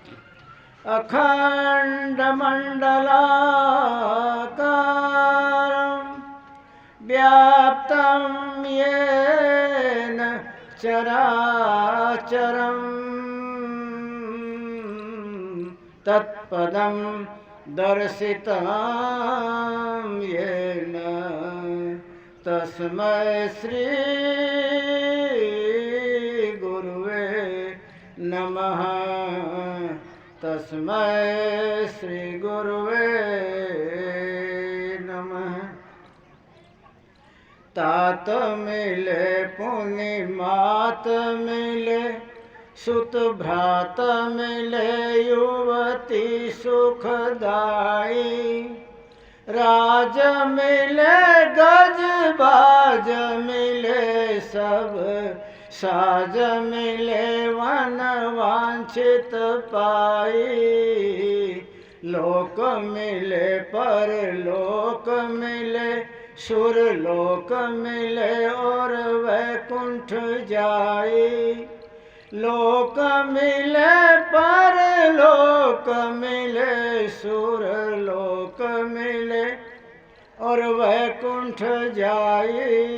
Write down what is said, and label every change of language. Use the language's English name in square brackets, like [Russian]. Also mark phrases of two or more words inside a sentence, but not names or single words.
[Sanskrit] अखण्डमण्डलाकारं व्याप्तं येन चराचरं तत्पदं दर्शितं येन तस्मै श्री गुरुवे नमः तस्मै श्री गुरुवे [Hindi] नमः तात मिले पुनि मात मिले सुत भ्रात मिले युवती सुखदाई राज मिले गज बाज मिले सब साज मिले वन वांछित पाई लोक मिले पर लोक मिले सुर लोक मिले और वैकुंठ जाई लोक मिले पर लोक मिले सुर लोक मिले और वैकुंठ जाई